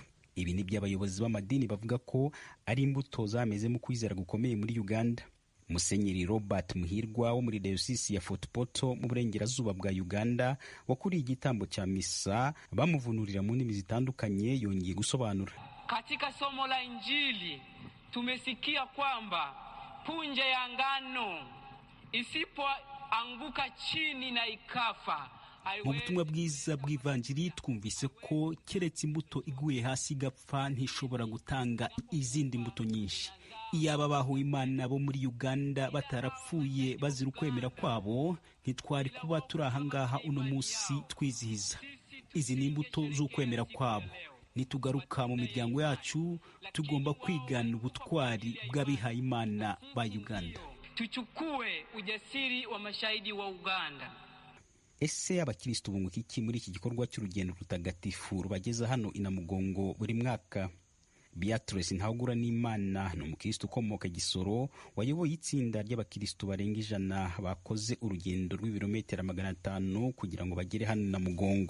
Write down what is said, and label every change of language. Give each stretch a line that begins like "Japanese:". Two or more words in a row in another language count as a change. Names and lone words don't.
Kinyarwanda: Ibi ni by'abayobozi b'amadini bavuga ko ari imbuto zameze mu kwizera gukomeye muri Uganda. Musenyeri Robert Muhirwa wo muri Diocese ya Fort Portal mu burengerazuba bwa Uganda, wakuriye igitambo cya misa bamuvunurira mu ndimi zitandukanye, yongeye gusobanura.
Swahili: Katika somo la Injili tumesikia kwamba punje ya ngano isipoanguka chini na ikafa.
Kinyarwanda: Mu butumwa bwiza bw'ivanjiri twumvise ko keretse imbuto iguye hasi igapfa ntishobora gutanga izindi mbuto nyinshi. Iyaba abahawe Imana bo muri Uganda batarapfuye bazira ukwemera kwabo, ntitwari kuba turi aha ngaha uno munsi twizihiza. Izi ni imbuto z'ukwemera kwabo. Nitugaruka mu miryango yacu, tugomba kwigana ubutwari bw'abihaye Imana ba Uganda.
Swahili: Tuchukue ujasiri wa mashahidi wa Uganda.
Kinyarwanda: Ese abakristo bunguka iki muri iki gikorwa cy'urugendo rutagatifu rubageza hano inamugongo buri mwaka? Beatrice Ntahugura n'Imana ni umukristo ukomoka Gisoro, wayoboye itsinda ry'abakristo barenga 100 bakoze urugendo rw'ibirometero 500 kugira ngo bagere hano inamugongo.